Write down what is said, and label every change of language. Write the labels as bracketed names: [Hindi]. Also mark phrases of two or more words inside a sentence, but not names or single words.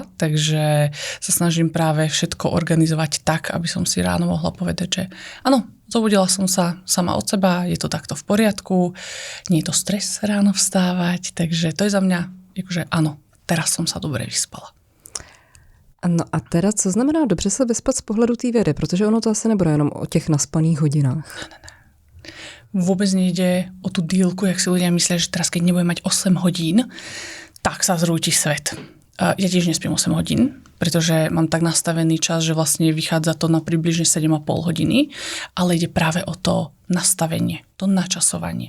[Slovak] Takže sa snažím práve všetko organizovať tak, aby som si ráno mohla povedať, že áno, zobudila som sa sama od seba, je to takto v poriadku, nie je to stres ráno vstávať, takže to je za mňa, akože áno, teraz som sa dobre vyspala. [Czech] No a teda, co znamená dobře se vyspat z pohledu té vědy? Protože ono to asi nebude jenom o těch naspaných hodinách. Ne. [Slovak] Vôbec nejde o tú dílku, jak si ľudia myslia, že teraz, keď nebudem mať 8 hodín, tak sa zrúti svet. Ja tiež nespím 8 hodín, pretože mám tak nastavený čas, že vlastne vychádza to na približne 7,5 hodiny, ale ide práve o to nastavenie, to načasovanie.